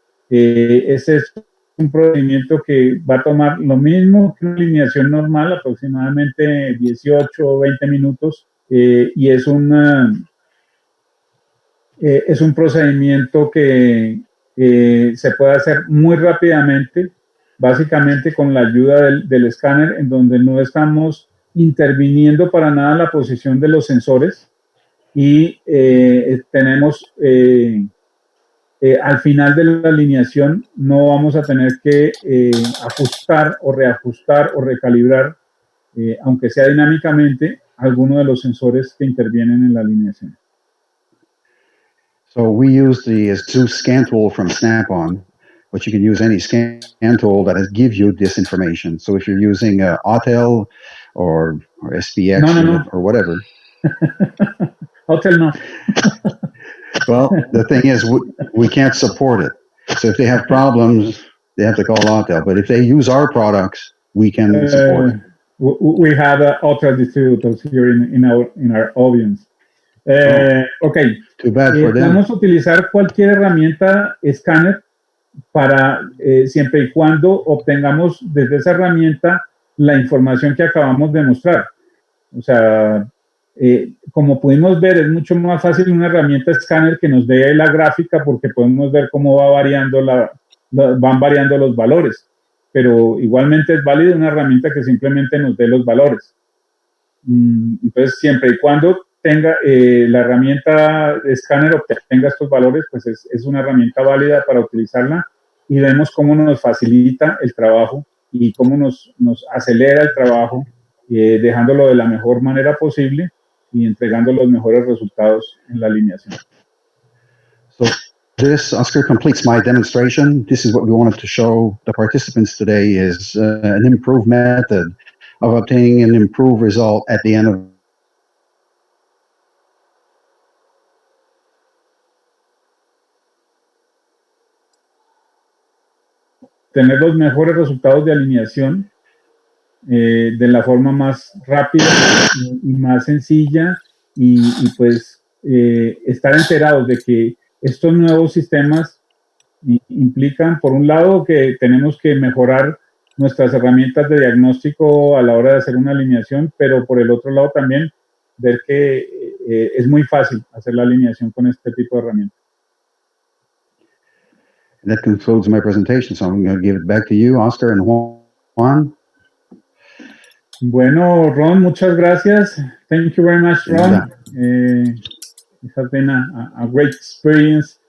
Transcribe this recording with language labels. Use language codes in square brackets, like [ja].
[es] Ese es un procedimiento que va a tomar lo mismo que una alineación normal, aproximadamente 18 o 20 minutos, y es un procedimiento que se puede hacer muy rápidamente, básicamente con la ayuda del escáner, en donde no estamos interviniendo para nada la posición de los sensores, y tenemos al final de la alineación no vamos a tener que ajustar o reajustar o recalibrar, aunque sea dinámicamente, alguno de los sensores que intervienen en la alineación. [en] So we use the Zeus scan tool from Snap-on, but you can use any scan tool that gives you this information. So if you're using Autel or SPX or whatever. Autel no. Well, the thing is, we can't support it. So if they have problems, they have to call Autel. But if they use our products, we can support it. We have other distributors here in our audience. Okay. Too bad for them. [es] Podemos utilizar cualquier herramienta escáner para siempre y cuando obtengamos desde esa herramienta la información que acabamos de mostrar. O sea, como pudimos ver, es mucho más fácil una herramienta escáner que nos dé la gráfica porque podemos ver cómo van variando los valores. Pero igualmente es válido una herramienta que simplemente nos dé los valores. Entonces, siempre y cuando tenga la herramienta escáner obtenga estos valores, pues es una herramienta válida para utilizarla y vemos cómo nos facilita el trabajo y cómo nos acelera el trabajo, dejándolo de la mejor manera posible y entregando los mejores resultados en la alineación. [en] So this, Oscar, completes my demonstration. This is what we wanted to show the participants today is an improved method of obtaining an improved result at the end of [es] tener los mejores resultados de alineación de la forma más rápida y más sencilla y pues estar enterados de que estos nuevos sistemas implican, por un lado, que tenemos que mejorar nuestras herramientas de diagnóstico a la hora de hacer una alineación, pero por el otro lado también ver que es muy fácil hacer la alineación con este tipo de herramientas. [en] And that concludes my presentation. So I'm going to give it back to you, Oscar and Juan. [es] Bueno, Ron, muchas gracias. [en] Thank you very much, Ron. It has been a great experience.